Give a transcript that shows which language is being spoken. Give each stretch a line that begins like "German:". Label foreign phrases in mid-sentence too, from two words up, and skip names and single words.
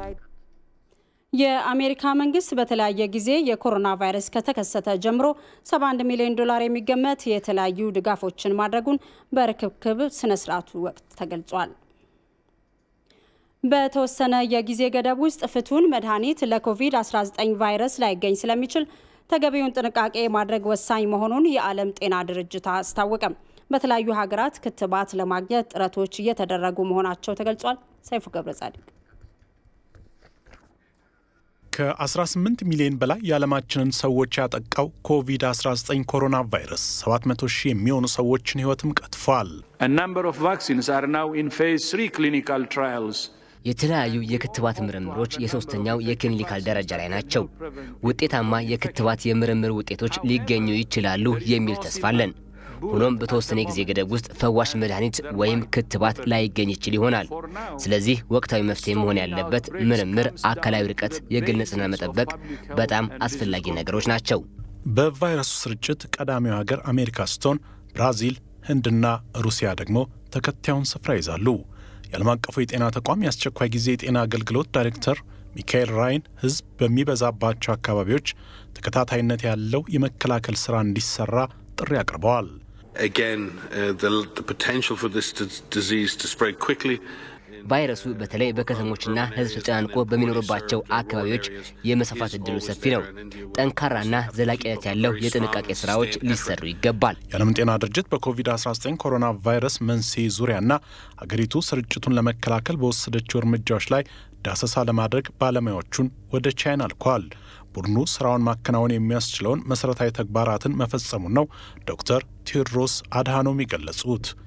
Amharic: የአሜሪካ መንግስት በተለያየ ጊዜ የኮሮና ቫይረስ ከተከሰተ ጀምሮ $71 ሚሊዮን የሚገመት የተለያዩ ድጋፎችን ማድረጉን በርክክብ ስነ ስርዓቱ ወቅት ተገልጿል። በተወሰነ የጊዜ ገደብ ውስጥ ፍቱን መድኃኒት ለኮቪድ-19 ቫይረስ ላይገኝ ስለሚችል ተገቢውን ጥንቃቄ ማድረግ ወሳኝ መሆኑን የዓለም ጤና ድርጅት አስታወቀ። በተለያዩ ሀገራት ክትባት ለማግኘት ጥረቶች እየተደረጉ መሆናቸው ተገልጿል። ሰይፉ ገብረጻድቅ ከ18 ሚሊዮን በላይ የዓለማችንን ሰዎች ያጠቃው ኮቪድ-19 ኮሮና ቫይረስ 700,000 የሚሆኑ ሰዎችን ህይወትም ቀጥፏል።
English: A number of vaccines are now in phase 3 clinical trials.
Amharic: የተለያዩ የክትባት ምርምሮች የሶስተኛው የክሊኒካል ደረጃ ላይ ናቸው። ውጤታማ የክትባት የምርምር ውጤቶች ሊገኙ ይችላሉ የሚል ተስፋ አለን። ሆኖም በተወሰነ ጊዜ ገደብ ውስጥ ፈዋሽ መድኃኒት ወይም ክትባት ላይገኝ ይችል ይሆናል። ስለዚህ ወቅታዊ መፍትሄ መሆን ያለበት ምርምር፣ አካላዊ ርቀት፣ የግል ንጽህና መጠበቅ በጣም አስፈላጊ ነገሮች ናቸው። በቫይረሱ ስርጭት ቀዳሚው ሀገር አሜሪካ ስትሆን ብራዚል፣ ህንድና ሩሲያ ደግሞ ተከታዩን ስፍራ ይዛሉ። የዓለም አቀፉ የጤና ተቋም የአስቸኳይ ጊዜ የጤና አገልግሎት ዳይሬክተር ሚካኤል ራይን ህዝብ በሚበዛባቸው አካባቢዎች ተከታታይነት ያለው የመከላከል ስራ እንዲሰራ ጥሪ አቅርበዋል።
English: Again, the potential for this disease to spread quickly.
Amharic: ቫይረሱ በተለይ በከተሞችና ህዝብ ተጨናንቆ በሚኖርባቸው አካባቢዎች የመስፋፋት እድሉ ሰፊ ነው። ጠንካራና ዘላቂነት ያለው የጥንቃቄ ስራዎች ሊሰሩ ይገባል። የዓለም ጤና ድርጅት በኮቪድ-19 ኮሮና ቫይረስ መንስኤ ዙሪያና ሀገሪቱ ስርጭቱን ለመከላከል በወሰደችው እርምጃዎች ላይ ዳሰሳ ለማድረግ ባለሙያዎቹን ወደ ቻይና ልኳል። ቡድኑ ስራውን ማከናወን የሚያስችለውን መሰረታዊ ተግባራትን መፈጸሙን ነው ዶክተር ቴዎድሮስ አድሃኖም የገለጹት።